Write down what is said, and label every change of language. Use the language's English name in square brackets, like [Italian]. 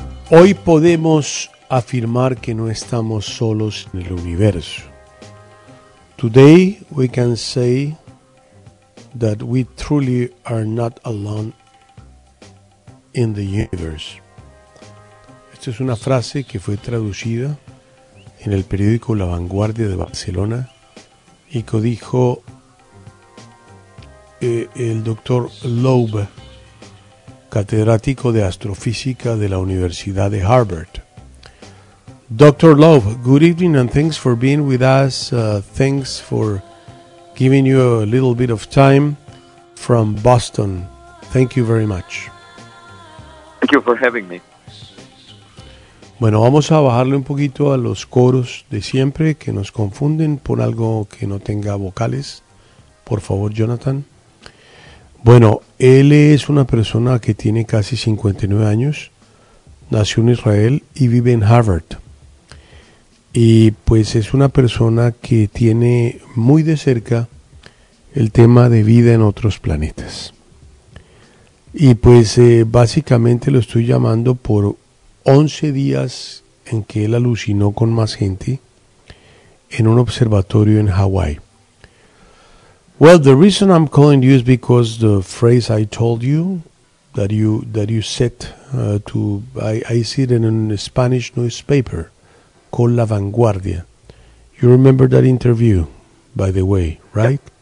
[Spanish] Hoy podemos afirmar que no estamos solos en el universo. [English] Today we can say that we truly are not alone in the universe. [Spanish] Esta es una frase que fue traducida en el periódico La Vanguardia de Barcelona y que dijo el doctor Loeb, catedrático de astrofísica de la Universidad de Harvard. [English] Dr. Loeb, good evening and thanks for being with us. Thanks for giving you a little bit of time from Boston. Thank you very much. Thank you for having me. [Spanish] Bueno, vamos a bajarle un poquito a los coros de siempre que nos confunden por algo que no tenga vocales. Por favor, Jonathan. Bueno, él es una persona que tiene casi 59 años, nació en Israel y vive en Harvard. Y pues es una persona que tiene muy de cerca el tema de vida en otros planetas. Y pues básicamente lo estoy llamando por 11 días en que él alucinó con más gente en un observatorio en Hawái. [English] Well, the reason I'm calling you is because the phrase I told you, that you said, I see it in a Spanish newspaper called La Vanguardia. You remember that interview, by the way, right?